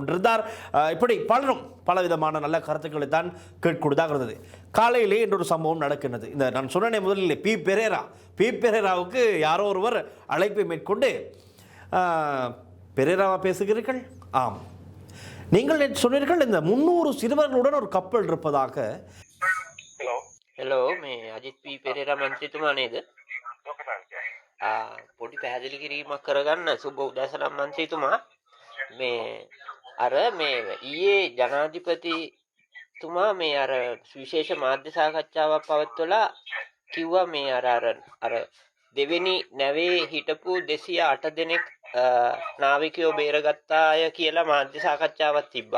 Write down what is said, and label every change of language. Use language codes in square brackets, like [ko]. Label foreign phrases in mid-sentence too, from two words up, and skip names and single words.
[ta] இப்படி பலரும் பலவிதமான நல்ல கருத்துக்களை தான் கேட்கக்கூடியதாக இருந்தது. காலையிலே இன்னொரு சம்பவம் நடக்கின்றது. இந்த நான் சொன்னேன் முதலில், பி பெரேராவுக்கு யாரோ ஒருவர் அழைப்பை மேற்கொண்டு, பெரேராவா பேசுகிறீர்கள்? ஆம், நீங்கள் சொன்னீர்கள் இந்த 300 சிறுவர்களுடன் ஒரு கப்பல் இருப்பதாக. [si] හෙලෝ මේ අජිත් පී පෙරේරා මන්ත්‍රීතුමා නේද? පොඩි පැහැදිලි කිරීමක් කරගන්න සුබ උදෑසන මන්ත්‍රීතුමා. මේ අර මේ ඊයේ ජනාධිපතිතුමා මේ අර විශේෂ මාධ්‍ය සාකච්ඡාවක් පවත්වලා කිව්වා මේ අර දෙවෙනි නැවේ හිටපු 208 දෙනෙක් නාවිකයෝ බේරගත්තාය කියලා මාධ්‍ය සාකච්ඡාවක් තිබ්බා.